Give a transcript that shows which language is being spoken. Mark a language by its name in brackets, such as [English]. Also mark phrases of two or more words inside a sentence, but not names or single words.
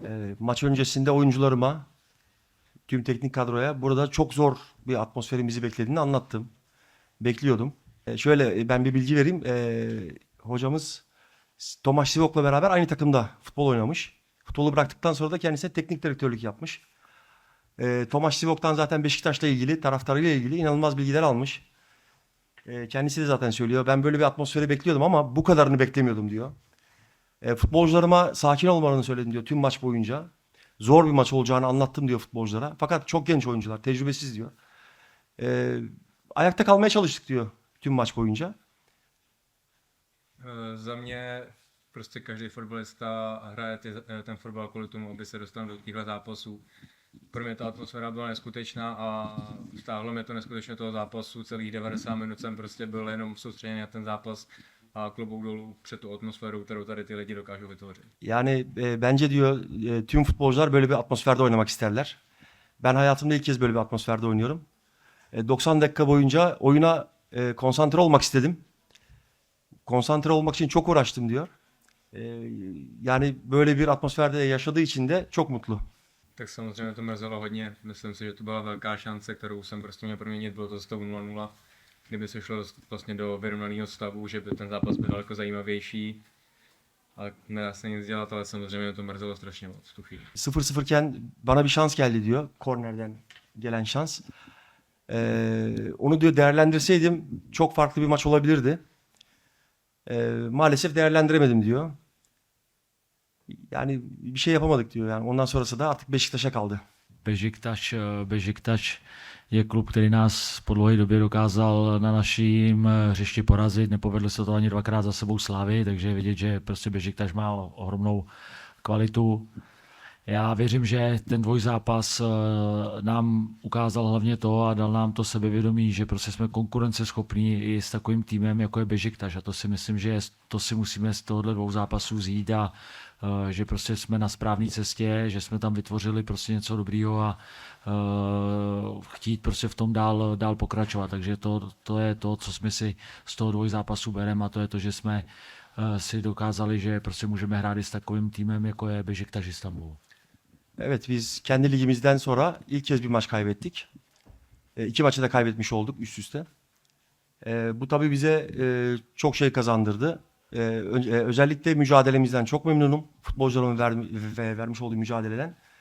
[Turkish] Maç öncesinde oyuncularıma, tüm teknik kadroya burada çok zor bir atmosferin bizi beklediğini anlattım. Bekliyordum. Şöyle ben bir bilgi vereyim. Hocamız Tomasz Sivok'la beraber aynı takımda futbol oynamış. Futbolu bıraktıktan sonra da kendisine teknik direktörlük yapmış. Tomasz Sivok'tan zaten Beşiktaş'la ilgili, taraftarıyla ilgili inanılmaz bilgiler almış. Kendisi de zaten söylüyor. Ben böyle bir atmosferi bekliyordum ama bu kadarını beklemiyordum diyor. Futbolcularıma sakin olmalarını söyledim diyor tüm maç boyunca. Zor bir maç olacağını anlattım diyor futbolculara. Fakat çok genç oyuncular, tecrübesiz diyor. Ayakta kalmaya çalıştık diyor tüm maç boyunca. [Czech] Za mě prostě každý fotbalista hraje ten fotbal kvůli tomu, aby se dostal do těchto zápasů. Pro mě ta atmosféra byla neskutečná a stáhlo mě to neskutečně toho zápasu. Celých 90 minut jsem prostě byl jenom soustředěný na ten zápas a klobouk dolů před tu atmosféru, kterou tady ty lidi dokážou vytvořit. [Turkish] Yani bence diyor tüm futbolcular böyle bir atmosferde oynamak isterler. Ben hayatımda ilk kez böyle bir atmosferde oynuyorum. 90 dakika boyunca oyuna konsantre olmak istedim. Konsantre olmak için çok uğraştım diyor. Yani böyle bir atmosferde yaşadığı için de çok mutlu. [Czech] Tak samozřejmě to mrzelo hodně. Myslím si, že to byla velká šance, kterou jsem prostě měl proměnit. Bylo to stavu 0-0. Kdyby se šlo vlastně do vyrovnaného stavu, že by ten zápas byl daleko zajímavější. Ale nedá se nic dělat, ale samozřejmě to mrzelo strašně moc v tu chvíli. [Turkish] 0-0 iken bana bir şans geldi diyor. Kornerden gelen şans. Onu diyor değerlendirseydim çok farklı bir maç olabilirdi. Maalesef değerlendiremedim diyor. Yani bir şey yapamadık diyor. Yani ondan sonrası da artık Beşiktaş'a kaldı. [Czech] Beşiktaş je klub, který nás po dlouhé době dokázal na naším hřišti porazit. Nepovedlo se to ani dvakrát za sebou Slavii, takže je vidět, že prostě Beşiktaš má ohromnou kvalitu. Já věřím, že ten dvojzápas nám ukázal hlavně to a dal nám to sebevědomí, že prostě jsme konkurenceschopní i s takovým týmem, jako je Beşiktaš. A to si myslím, že to si musíme z tohohle dvou zápasů vzít a že prostě jsme na správné cestě, že jsme tam vytvořili prostě něco dobrýho a chtít prostě v tom dál pokračovat. Takže to je to, co jsme si z toho dvojzápasu bereme a to je to, že jsme si dokázali, že prostě můžeme hrát i s takovým týmem, jako je Beşiktaş İstanbul. [Turkish] Evet, biz kendi ligimizden sonra ilk kez bir maç kaybettik. İki maçı da kaybetmiş olduk üst üste. Bu tabii bize çok şey kazandırdı. Özellikle mücadelemizden çok memnunum. Futbolcularımın vermiş olduğu mücadeleden.